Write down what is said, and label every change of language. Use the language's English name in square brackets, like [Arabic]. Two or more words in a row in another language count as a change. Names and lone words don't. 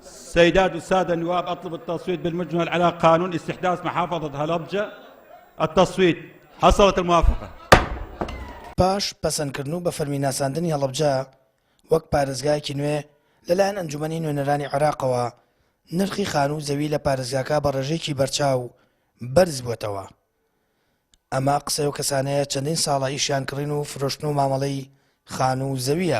[Arabic] سيدات والسادة النواب، أطلب التصويت بالمجمل على قانون استحداث محافظة هەڵەبجە. التصويت. حصلت الموافقة. [Central Kurdish] باش پەسەندکردن و بە فەرمیناساندنی هەڵەبجە وەک پارێزگایەکی نوێ لەلایەن ئەنجومەنی نوێنەرانی عێراقەوە نرخی خان و زەوی لە پارێزگاکە بە ڕێژەیەکی بەرچاو بەرز بووەتەوە. ئەمە قسەی و کەسانەیە چەندین ساڵە ئیشیان کڕین و فرۆشتن و مامەڵەی خان و زەویە.